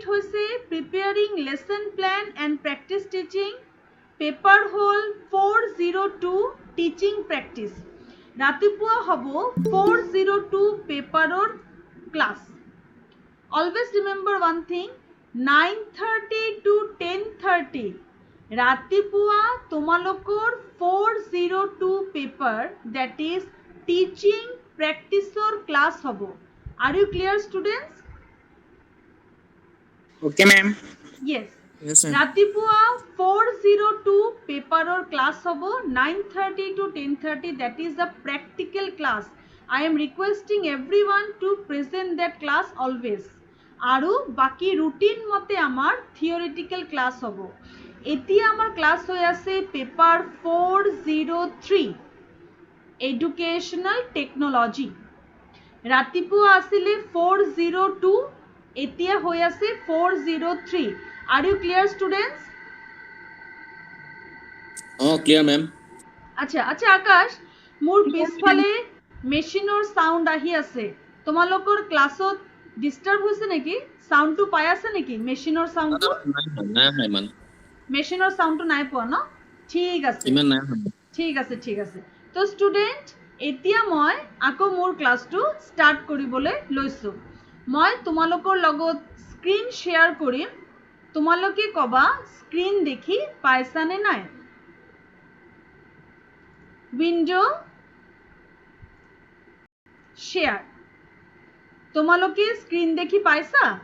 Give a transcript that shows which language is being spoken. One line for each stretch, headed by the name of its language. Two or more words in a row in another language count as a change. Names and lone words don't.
Assamese: হৈছে
English: preparing lesson plan and practice teaching paper
Assamese: হ'ল 402
English: teaching practice
Assamese: ৰাতিপুৱা হ'ব 402 পেপাৰৰ ক্লাছ
English: always remember one thing
Assamese: 9:30 to 10:30 ৰাতিপুৱা তোমালোকৰ 402 পেপাৰ
English: that is teaching practice
Assamese: ক্লাছ হ'ব
English: are you clear students Okay, ma'am. Yes. Yes, ma'am.
Assamese: ৰাতিপুৱা 402 পেপাৰৰ ক্লাছ হ'ব
English: 9:30 to 10:30 that is the practical class. I am requesting everyone to present that class always.
Assamese: আৰু বাকি ৰুটিন মতে আমাৰ
English: theoretical class
Assamese: হ'ব এতিয়া আমাৰ ক্লাছ হৈ আছে পেপাৰ 403
English: educational technology
Assamese: ৰাতিপুৱা আছিলে 402 এতিয়া হৈ আছে 403
English: are you clear students Oh, clear, ma'am.
Assamese: আচ্ছা আচ্ছা আকাশ মোৰ পিছফালে
English: machine sound
Assamese: আহি আছে তোমালোকৰ ক্লাছত ডিস্টার্ব হৈছে নেকি সাউন্ডটো পাই আছে নেকি
English: machine sound
Assamese: নাই man.
English: machine sound
Assamese: নাই পোৱা ন ঠিক আছে ইমান নাই ঠিক আছে তো ষ্টুডেণ্ট এতিয়া মই আকৌ মোৰ ক্লাছটো ষ্টাৰ্ট কৰিবলৈ লৈছোঁ মই তোমালোকৰ লগত
English: screen share
Assamese: কৰিম তোমালোকে ক'বা স্ক্ৰীন দেখি পাইছানে নাই
English: window share
Assamese: তোমালোকে স্ক্ৰীন দেখি পাইছা